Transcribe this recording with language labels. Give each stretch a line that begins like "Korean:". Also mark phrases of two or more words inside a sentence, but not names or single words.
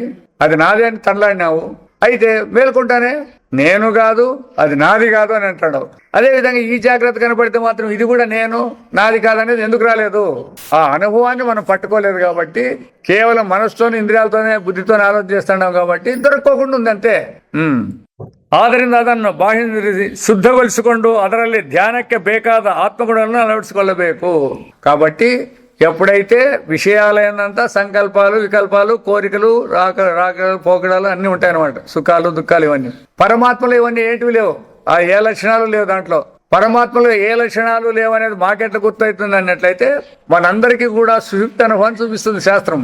Telugu: అది నాదే అని తనలాడినావు అయితే మేలుకుంటానే నేను కాదు అది నాది కాదు అని అంటాడు. అదేవిధంగా ఈ జాగ్రత్త కనపడితే మాత్రం ఇది కూడా నేను నాది కాదనేది ఎందుకు రాలేదు? ఆ అనుభవాన్ని మనం పట్టుకోలేదు కాబట్టి కేవలం మనసుతోనే ఇంద్రియాలతోనే బుద్ధితోనే ఆలోచన చేస్తున్నాం కాబట్టి ದೊರಕೋకుండా ఉంది అంతే.
Kannada: ಆದ್ದರಿಂದ ಅದನ್ನು ಬಾಹ್ಯ ಶುದ್ಧಗೊಳಿಸಿಕೊಂಡು ಅದರಲ್ಲಿ ಧ್ಯಾನಕ್ಕೆ ಬೇಕಾದ ಆತ್ಮಗುಣಗಳನ್ನು ಅಳವಡಿಸಿಕೊಳ್ಳಬೇಕು.
Telugu: కాబట్టి ఎప్పుడైతే విషయాలైనంత సంకల్పాలు వికల్పాలు కోరికలు రాకలు పోకడాలు అన్నీ ఉంటాయన్నమాట. సుఖాలు దుఃఖాలు ఇవన్నీ. పరమాత్మలో ఇవన్నీ ఏంటివి లేవు. ఆ ఏ లక్షణాలు లేవు దాంట్లో. పరమాత్మలో ఏ లక్షణాలు లేవనేది మాకెట్లా గుర్తవుతుంది అన్నట్లయితే మనందరికీ కూడా సుషుప్తి అనుభవాన్ని చూపిస్తుంది శాస్త్రం.